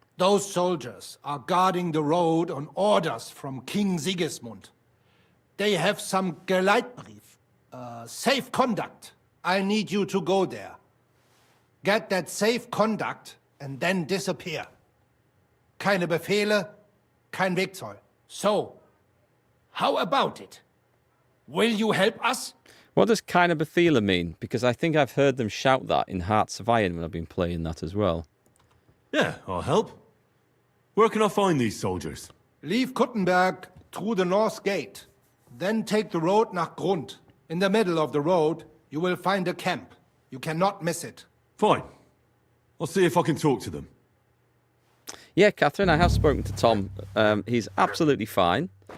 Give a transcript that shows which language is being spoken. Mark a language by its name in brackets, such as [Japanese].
[English] Those soldiers are guarding the road on orders from King Sigismund. They have some Geleitbrief, safe conduct. I need you to go there. Get that safe conduct and then disappear. [German] Keine Befehle, kein Wegzoll. [English] So, how about it? Will you help us? What does kind of Bethela mean? Because I think I've heard them shout that in Hearts of Iron when I've been playing that as well. Yeah, I'll help. Where can I find these soldiers? Leave Kuttenberg through the north gate. Then take the road nach Grund. In the middle of the road, you will find a camp. You cannot miss it. Fine. I'll see if I can talk to them. Yeah, Catherine, I have spoken to Tom. He's absolutely fine.